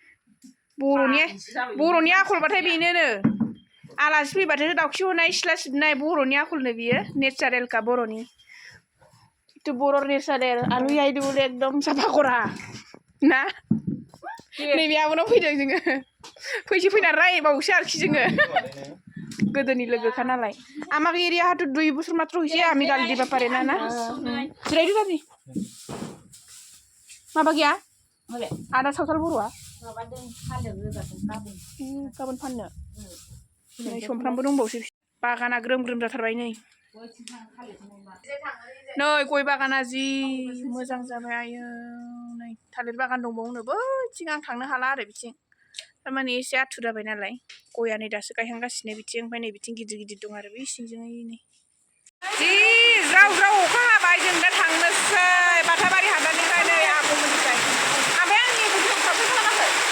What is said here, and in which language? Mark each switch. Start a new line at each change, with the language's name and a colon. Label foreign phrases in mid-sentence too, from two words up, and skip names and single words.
Bodo: बर'नि आखलबाथाय बेनोनो आलासि फैबाथाय दाउखि हनाय सिथ्ला सिबनाय बर'नि आखलनो बियो नेचारेलखा बर'नि बर' नेचारेल आलु आइदुल एकदम साफा करा ना नैबे आब'नाव फैदों जोङो फैनानै रायबावोसो आरोखि जोङो गोदोनि लोगोखा नालाय आमाक एरिया हाथ 2
Assamese: বছর মাত্র হইছে আমি গালি দিবা পারে না না
Bodo: जिरायदो गारि माबा गैया आदा सावथाल बर'आ गाबोन फाननो नै समफ्रामबो दंबावसो बागाना ग्रोम जाथारबाय नै गय बागाना जि मोजां जाबाय आयो नै थालिर बागान दंबावनो बैथिं आं थांनो हाला आरो बिथिं थारमाने एसे आथुर जाबाय नालाय गया नै दासो गायहांगासिनो बिथिं ओमफ्राय नै बिथिं गिदिर दं आरो बे सिंजों नै जि ज्राव अखा हाबाय जों दा थांनोसै बाथाबारि हादाननिफ्राय नै आब'मोननिफ्राय ओमफ्राय आंनि भिडिअ खालामाखै